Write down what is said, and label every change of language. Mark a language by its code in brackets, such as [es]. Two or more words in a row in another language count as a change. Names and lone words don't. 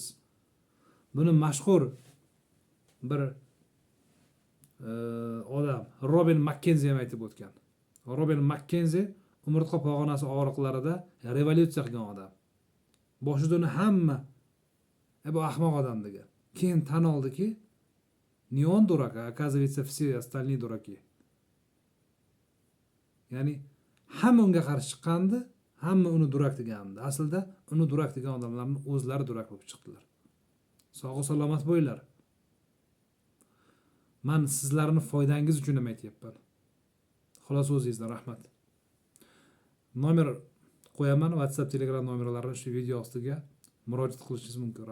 [uz] Buni mashhur bir odam Robin Makkenzi ham aytib o'tgan. Robin Makkenzi umurtqa pog'onasi og'riqlarida revolyutsiya qilgan odam. Boshida uni hamma bu ahmoq odam degan. Keyin tan oldiki, [ru] не он дурак, а оказывается все остальные дураки. [uz] Ya'ni hamma unga qarshi chiqqandi, hamma uni durak degandi. Aslida uni durak degan odamlarning o'zlari durak bo'lib chiqdilar. Sog' salomat bo'linglar. Men sizlarning foydangiz uchun ham aytyapman. Xolos o'zingizdan rahmat. Nomer qo'yaman, WhatsApp, Telegram nomerlarini shu video ostiga murojaat qilishingiz mumkin.